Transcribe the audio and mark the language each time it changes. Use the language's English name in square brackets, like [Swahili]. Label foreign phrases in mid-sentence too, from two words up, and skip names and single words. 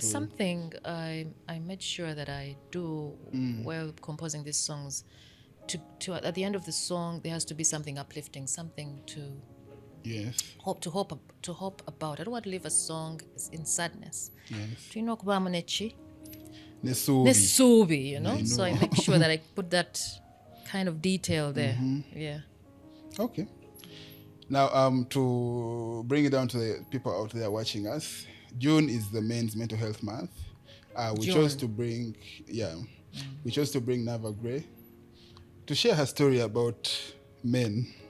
[English] will, something I made sure that I do while composing these songs. To at the end of the song, there has to be something uplifting, something to hope about. I don't want to leave a song in sadness. Yes. Do you know kubamu nechi? Nesubi. Nesubi, you know? I know. So I make sure that I put that kind of detail there. Yeah. Okay. Now, to bring it down to the people out there watching us, June is the men's mental health month. We chose to bring Naava Gray to share her story about men.